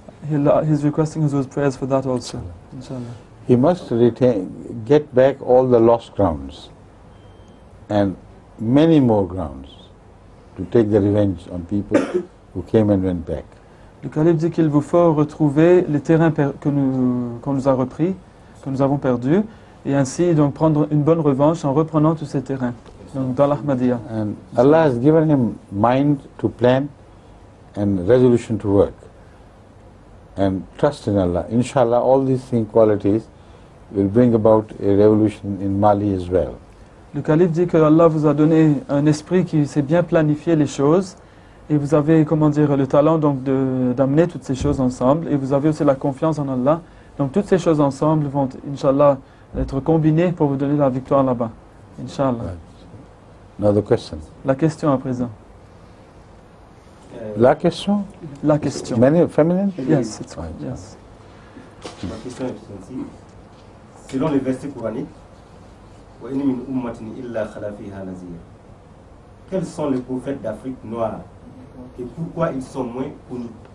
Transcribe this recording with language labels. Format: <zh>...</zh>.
<en>He's requesting those prayers for that also. Inshallah. He must get back all the lost grounds and many more grounds to take the revenge on people who came and went back.</en> <fr>Le calife dit qu'il vous faut retrouver les terrains qu'on nous a repris, que nous avons perdus, et ainsi donc prendre une bonne revanche en reprenant tous ces terrains. Donc dans l'Ahmadiyya.</fr> <en>And Allah has given him mind to plan and resolution to work. And trust in Allah. Inshallah, all these qualities will bring about a revolution in Mali as well.</en> <fr>Le calife dit que Allah vous a donné un esprit qui sait bien planifier les choses, et vous avez, comment dire, le talent donc d'amener toutes ces choses ensemble, et vous avez aussi la confiance en Allah. Donc toutes ces choses ensemble vont, Inch'Allah, être combinées pour vous donner la victoire là-bas. Inch'Allah.</fr> <en>Right. Now the question.</en> <fr>La question à présent. La question? La question.</fr> <en>Feminine? Yes, it's right. Yes.</en> <fr>Ma question est celle-ci. Selon les versets coraniques,</fr> <ar>وَإِنَّ مِنْ أُمَّةٍ إِلَّا خَلَا فِيهَا نَذِيرٌ.</ar> <fr>Quels sont les prophètes d'Afrique noire et pourquoi ils sont moins connus?</fr>